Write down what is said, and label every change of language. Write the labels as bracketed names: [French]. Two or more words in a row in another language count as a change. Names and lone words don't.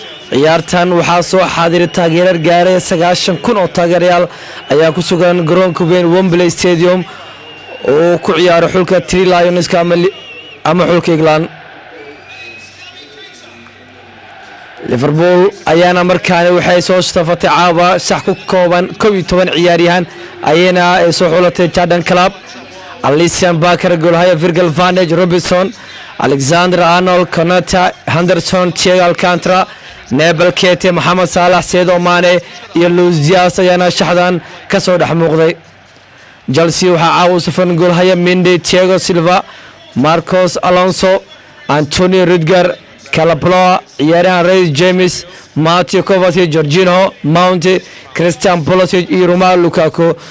[Somali] Ciyaartan waxaa soo xaadiray taageerar gaaray sagaashan kun oo taageerayaal ayaa ku sugan garoonka weyn Wembley Stadium oo ku ciyaara xulka Three Lions ama li-, ama xulka England. Liverpool ayaana markaani waxay soo shtafatay caawa sax ku kooban kow iyo toban ciyaaryahan ayayna ay soo xulatay Jurgen Klopp, Alisson Becker, goolhaya Virgil van Dijk, Robinson, Alexander Arnold, Konate, Henderson, Thiago Alcantara, Nabil Keita, Mohamed Salah, Sadio Mane iyo Luis Diaz ayaana shaxdan ka soo dhex muuqday. Chelsea waxaa caawa u safan goolhaya Mendy, Thiago Silva, Marcos Alonso, Antonio Rudiger, Calaplora, ciyaaryahan Reece James, Mateo Kovacic, Jorginho, Mount, Christian Pulisic iyo Romelu Lukaku.